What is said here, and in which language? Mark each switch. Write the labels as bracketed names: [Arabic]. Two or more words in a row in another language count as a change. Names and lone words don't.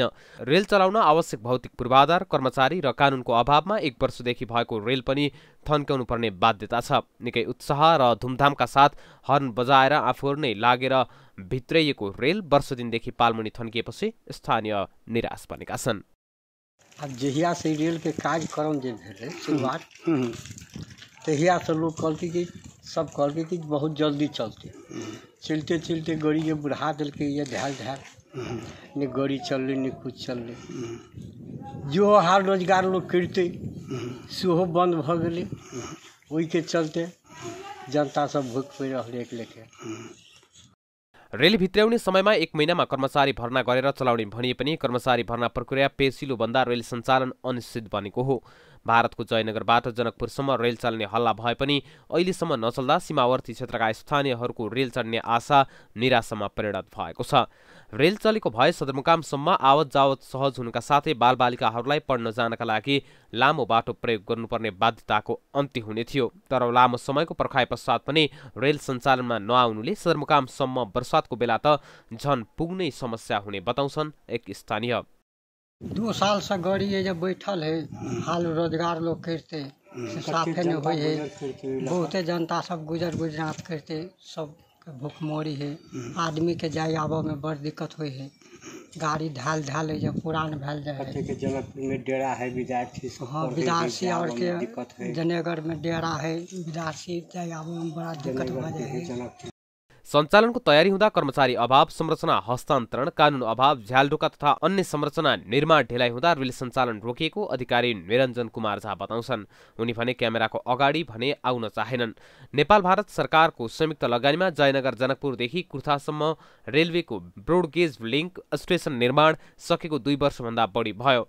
[Nepali] रेल चलाउन आवश्यक भौतिक पूर्वाधार, कर्मचारी र कानुनको अभावमा 1 वर्षदेखि भएको रेल पनि थन्क्याउनु पर्ने बाध्यता छ। निकै उत्साह र धुमधामका साथ हर्न बजाएर आफूहरू नै लागेर भित्रिएको रेल वर्ष दिनदेखि पालमुनि थन्किएपछि स्थानीय निराश बनेका छन्। [Maithili] अब जहिया से रेल के कार्यक्रम जे भेलै शुरुआत तहिया से लोग कहलकै कि सब कहलकै कि बहुत जल्दी चलते चलते चलते गाड़ी के बढ़ा देलकै, ये ढाल ने गाड़ी चललै ने कुछ चललै। जो हाल रोजगार लोग करते सेहो बंद भ गेलै, ओहि के चलते जनता सब भूख पड़ि रहलै एक लेखे। [Nepali] रेल भित्र्याउने समयमा 1 महिनामा कर्मचारी भर्ना गरेर चलाउने भनिए पनि कर्मचारी भर्ना प्रक्रिया पेसिलो भन्दा रेल सञ्चालन अनिश्चित बनेको हो। भारतको जयनगरबाट जनकपुरसम्म रेल चल्ने हल्ला भए पनि अहिलेसम्म नचल्दा सीमावर्ती क्षेत्रका स्थानीयहरूको रेल चढ्ने आशा निराशामा परिणत भएको छ। रेल चलेको भए सदरमुकामसम्म आवत जावत सहज हुनुका साथै बालबालिकाहरूलाई पढ्न जानका लागि लामो बाटो प्रयोग गर्नुपर्ने बाध्यताको अन्त्य हुने थियो, तर लामो समयको पर्खाइ पश्चात पनि रेल सञ्चालनमा नआउनुले सदरमुकामसम्म वर्षातको बेला त झन पुग्नै समस्या हुने बताउँछन् एक स्थानीय। [Maithili] 2 साल से गाड़ी ये जब बैठल है, हाल रोजगार लोग करते साफे न हो है, बहुते जनता सब गुजर गुजरात करते, सब भूखमरी है, आदमी के जाए आबे में बड़ दिक्कत हुई है। गाड़ी ढाल ढाल है, जब पुरान भेल जाए जनकपुर में डेरा है विद्यार्थी सब, हाँ विद्यार्थी और के जनेगर में डेरा है, विद्यार्थी जाए आबे में बड़ा दिक्कत हो जाए। [Nepali] सञ्चालनको तयारी हुँदा कर्मचारी अभाव, संरचना हस्तान्तरण, कानुन अभाव, झ्यालढोका तथा अन्य संरचना निर्माण ढिलाइ हुँदा रेल सञ्चालन रोकिएको अधिकारी निरञ्जन कुमार झा बताउँछन्। उनी भने क्यामेराको अगाडि भने आउन चाहेनन्। नेपाल भारत सरकारको संयुक्त लगानीमा जयनगर जनकपुरदेखि कुर्थासम्म रेलवेको ब्रोडगेज लिङ्क स्टेसन निर्माण सकेको 2 वर्षभन्दा बढी भयो।